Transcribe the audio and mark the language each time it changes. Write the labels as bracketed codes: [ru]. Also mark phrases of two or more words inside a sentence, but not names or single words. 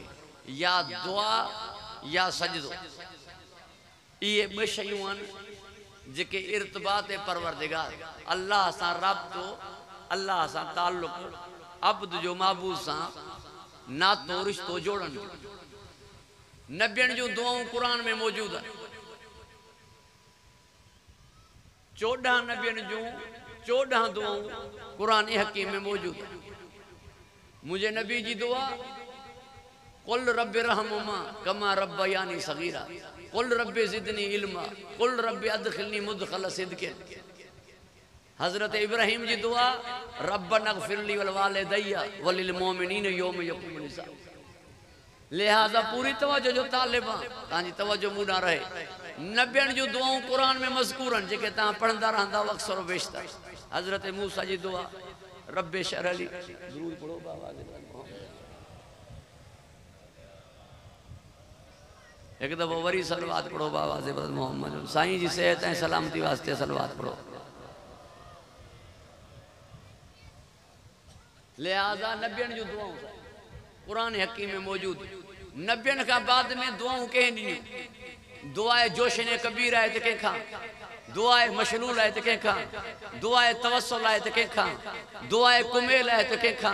[sd] या दुआ या सजदो, इहे 2 शयूं आहिनि जेके इर्तिबात परवरदिगार, अल्लाह सां राब्तो, अल्लाह सां ताल्लुक़, अब्द जो महबूब सां नातो रिश्तो जोड़नि। नबियनि जूं दुआऊं क़ुरान में मौजूद आहिनि। 14 नबियनि जूं 14 दुआऊं क़ुरान हकीम में मौजूद आहिनि। मुझे नबी जी दुआ, [ar] قل رب ارحمهما كما ربياني صغيرا، قل رب زدني علما، قل رب أدخلني مدخل صدق. [sd] हज़रत इब्राहिम जी दुआ, [ar] ربنا اغفر لي و لوالدي و للمؤمنين يوم يقوم الحساب. [sd] लिहाजा पूरी तवज्जो जो तालिबा तव्हांजी तवज्जो मूं ॾांहुं रहे। नबियनि जूं दुआऊं क़ुरान में मज़कूर आहिनि जेके तव्हां पढ़ंदा रहंदा अक्सर बेशतर। हज़रत मूसा जी दुआ, [ar] رب اشرح لي, [sd] ज़रूर पढ़ो बाबा। एक दफ़ो वरी सलवात पढ़ो बाबा ज़िबरत मोहम्मद। साईं जी सेहत ऐं सलामती वास्ते सलवात पढ़ो। लिहाजा नबियनि जूं दुआऊं क़ुरान हकीम में मौजूद। नबियनि खां बाद में दुआऊं कंहिं ॾिनियूं? दुआए जोशने कबीर आहे त कंहिंखां, दुआए मशलूल आहे त कंहिंखां, दुआए तवस्सुल आहे त कंहिंखां, दुआए कुमेल आहे त कंहिंखां।